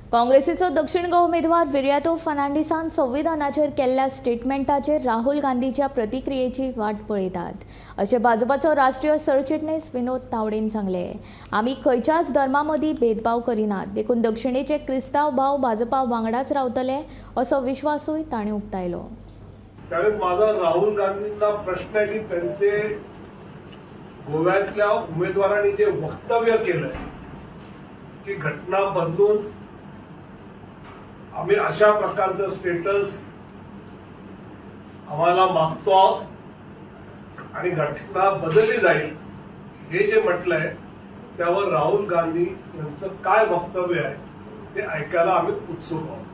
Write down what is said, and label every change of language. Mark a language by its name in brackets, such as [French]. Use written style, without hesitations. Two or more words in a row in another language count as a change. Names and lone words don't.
[Konkani] काँग्रेसीचो दक्षिण गोवा उमेदवार विर्यातो फर्नांडिसान संविधानाचेर केल्ल्या स्टेटमेंटाचेर राहुल गांधीच्या प्रतिक्रियेची वाट पळयतात अशें भाजपाचो राष्ट्रीय सरचिटणीस विनोद तावडेन सांगले। आमी खंयच्याच धर्मा मदीं भेदभाव करिनात, देखून दक्षिणेचे क्रिस्तांव भाव भाजपा वांगडाच रावतले असो विश्वासूय ताणें उक्तायलो। [Marathi] त्यावेळी माझा राहुल गांधींना प्रश्न आहे की त्यांचे गोव्यातल्या उमेदवारांनी जे वक्तव्य केलंय की घटना बदलून आम्ही अशा प्रकारचं स्टेटस आम्हाला मागतो आहोत आणि घटना बदलली जाईल हे जे म्हटलंय त्यावर राहुल गांधी यांचं काय वक्तव्य आहे ते ऐकायला आम्ही उत्सुक आहोत।